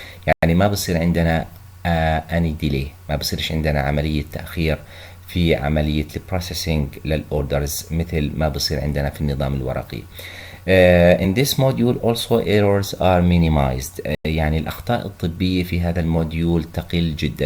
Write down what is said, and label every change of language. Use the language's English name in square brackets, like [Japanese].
[Arabic] يعني ما بصير عندنا [English] any delay، [Arabic] ما بصيرش عندنا عملية تأخير في عملية البروسيسنج للأوردرز مثل ما بصير عندنا في النظام الورقي. [English] In this module also errors are minimized. [Arabic] يعني الأخطاء الطبية في هذا الموديول تقل جدا.